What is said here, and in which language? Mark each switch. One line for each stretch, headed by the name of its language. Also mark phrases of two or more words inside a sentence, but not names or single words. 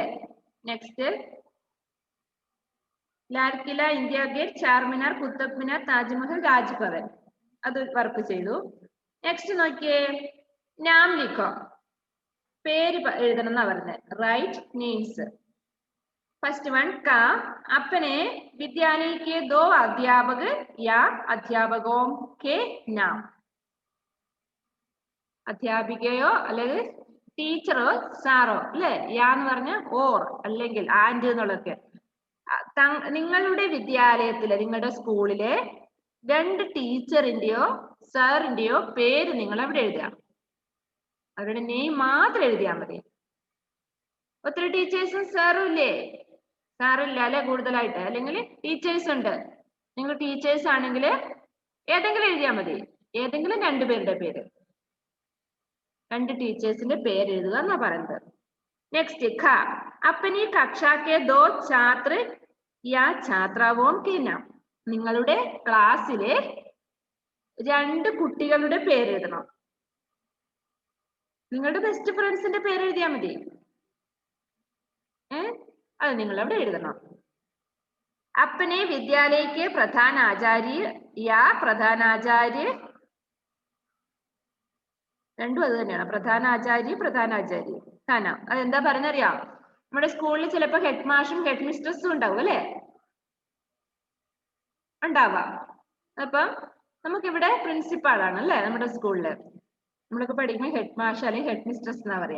Malayalam: നെക്സ്റ്റ് ലാൽ കില, ഇന്ത്യ ഗേറ്റ്, ചാർമിനാർ, കുത്തബ് മിനാർ, താജ്മഹൽ, രാജ്ഭവൻ, അത് വർക്ക് ചെയ്തു. നെക്സ്റ്റ് നോക്കിയേ,
Hindi: नाम लिखो,
Malayalam: പേര് എഴുതണം എന്നാ പറഞ്ഞത്.
English: Write names.
Hindi: फर्स्ट वन का अपने विद्यालय के 2 अध्यापक या अध्यापकों के नाम.
Malayalam: അധ്യാപികയോ അല്ലെങ്കിൽ ടീച്ചറോ സാറോ അല്ലെ? യാ എന്ന് പറഞ്ഞ ഓർ അല്ലെങ്കിൽ ആൻഡ് എന്നുള്ളതൊക്കെ. നിങ്ങളുടെ വിദ്യാലയത്തിലെ, നിങ്ങളുടെ സ്കൂളിലെ 2 ടീച്ചറിന്റെയോ സാറിന്റെയോ പേര് നിങ്ങൾ അവിടെ എഴുതുക. അവരുടെ നെയിം മാത്രം എഴുതിയാൽ മതി. ഒത്തിരി ടീച്ചേഴ്സും സാറും ഇല്ലേ? സാറില്ല അല്ലെ കൂടുതലായിട്ട്, അല്ലെങ്കിൽ ടീച്ചേഴ്സ് ഉണ്ട്. നിങ്ങൾ ടീച്ചേഴ്സ് ആണെങ്കിൽ ഏതെങ്കിലും എഴുതിയാൽ മതി. ഏതെങ്കിലും 2 പേരുടെ പേര്, 2 ടീച്ചേഴ്സിന്റെ പേര് എഴുതുക എന്നാ പറയുന്നത്.
Hindi: നെക്സ്റ്റ് ഖ अपनी कक्षा के 2 छात्र या छात्राओं के नाम.
Malayalam: നിങ്ങളുടെ ക്ലാസ്സിലെ 2 കുട്ടികളുടെ പേര് എഴുതണം. നിങ്ങളുടെ
English: best friends
Malayalam: പേര് എഴുതിയാൽ മതി. അത് നിങ്ങൾ അവിടെ എഴുതണം.
Hindi: अपने विद्यालय के प्रधानाचार्य या प्रधानाचार्य
Malayalam: രണ്ടും അത് തന്നെയാണ്.
Hindi: प्रधानाचारी खाना.
Malayalam: അതെന്താ പറഞ്ഞറിയാം? നമ്മുടെ സ്കൂളിൽ ചിലപ്പോ ഹെഡ് മാഷും
English: head mistress
Malayalam: ഉണ്ടാവും അല്ലെ? ഉണ്ടാവാം. അപ്പം നമുക്കിവിടെ പ്രിൻസിപ്പാൾ ആണ് അല്ലെ നമ്മുടെ സ്കൂളില്. നമ്മളൊക്കെ പഠിക്കുമ്പോൾ ഹെഡ് മാഷ് അല്ലെങ്കിൽ
English: head mistress
Malayalam: എന്നാ പറയാ.